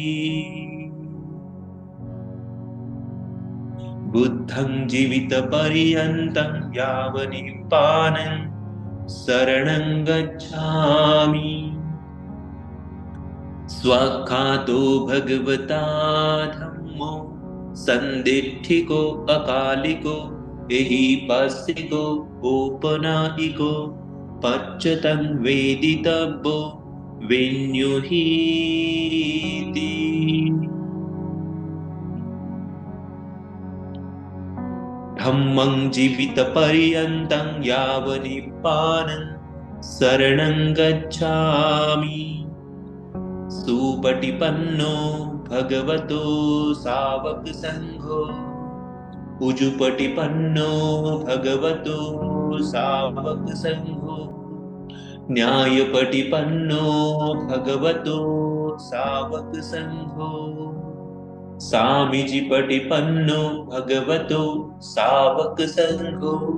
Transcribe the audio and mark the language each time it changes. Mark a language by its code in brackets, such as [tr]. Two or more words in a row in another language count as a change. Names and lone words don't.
[pi] बुद्धं जीवित पर्यन्तं यावनिप्पानं शरणं गच्छामि। स्वाख्यातो भगवता धम्मो सन्दिट्ठिको अकालिको एहिपस्सिको औपनायिको पच्यतं वेदितव्यो विन्युहीति। धम्मं जीवितपर्यन्तं यावनिप्पानं शरणं गच्छामि। सुपटिपन्नो भगवतो सावक संघो उजुपटिपन्नो भगवतो सावक संघो न्यायपटिपन्नो भगवतो सावक संघो सामीजिपटिपन्नो भगवतो सावक संघो।